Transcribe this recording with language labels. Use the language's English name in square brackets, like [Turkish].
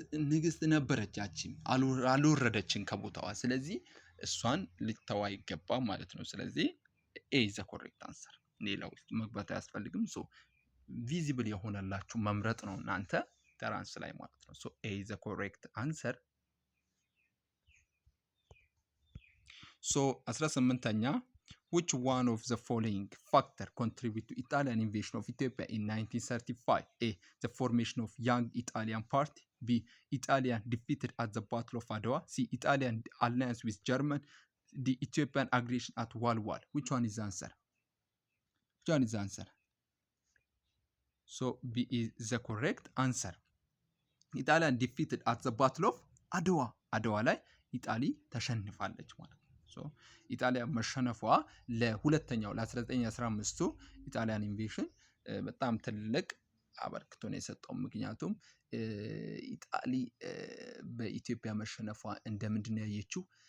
[Amharic] ንግስት ነበረች፣ ያቺም አልወረደችም ከቦታዋ። ስለዚህ እሷን ልተዋ አይገባም ማለት ነው። ስለዚህ ኤ ኢዝ ዘ ኮሬክት አንሰር። ሌላው መግባት አያስፈልግም። ሶ ቪዚብል የሆነላችሁ መምረጥ ነው እናንተ ተራንስ ላይ ማለት ነው። ሶ ኤ ኢዝ ዘ ኮሬክት አንሰር። ሶ 18ኛ [English] which one of the following factor contribute to Italian invasion of Ethiopia in 1935? A. The formation of young Italian party. B. Italian defeated at the Battle of Adwa. C. Italian alliance with German. D. Ethiopian aggression at Walwal. Which one is the answer? Which one is the answer? So B is the correct answer. Italian defeated at the Battle of Adwa. [Amharic] Adwa ላይ ኢጣሊ ተሸንፋለች ማለት ነው። ኢጣሊያ መሸነፏ ለሁለተኛው ለ1915ቱ ኢጣሊያን ኢንቬሽን በጣም ትልቅ አበርክቶ ነው የሰጠው። ምክንያቱም ኢጣሊ በኢትዮጵያ መሸነፏ እንደምንድን ነው ያየችው?